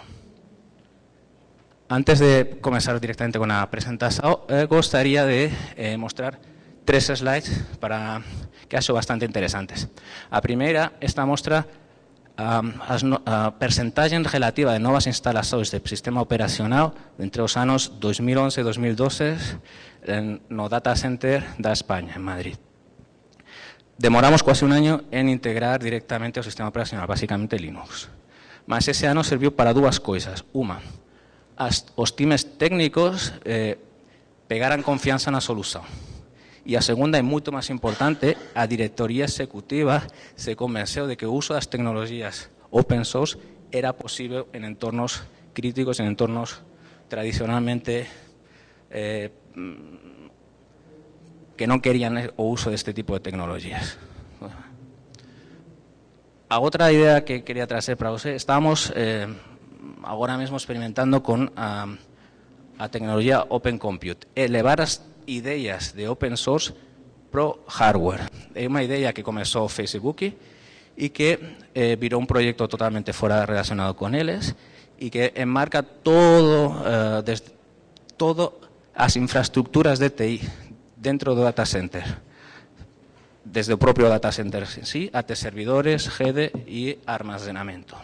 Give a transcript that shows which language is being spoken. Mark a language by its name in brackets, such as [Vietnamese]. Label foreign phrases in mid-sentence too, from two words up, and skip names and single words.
[Spanish] Antes de comenzar directamente con la presentación, [Galician] gostaría de mostrar tres slides que acho bastante interesantes. A primeira, esta mostra a percentaxe relativa de novas instalacións de sistema operacional entre os anos 2011 e 2012 no [English] data center [Galician] da España, en Madrid. demoramos quasi un año en integrar directamente o sistema operacional, basicamente Linux. Mas ese ano serviu para dúas coisas. Uma, os times técnicos pegaran confianza na solución. E a segunda, e moito máis importante, a directoría executiva se convenceu de que o uso das tecnologías [English] open source [Galician] era posible en entornos críticos, en entornos tradicionalmente que non querían o uso deste tipo de tecnologías. A outra idea que quería trazer para você, estábamos agora mesmo experimentando con a tecnología Open Compute, elevar as ideas de [English] open source [Galician] pro hardware. É unha idea que comezou Facebook e que virou un proxecto totalmente fora relacionado con eles e que enmarca todo as infraestructuras de TI dentro do [English] data center, [Galician] desde o propio [English] data center [Galician] en sí até servidores, rede e armazenamento.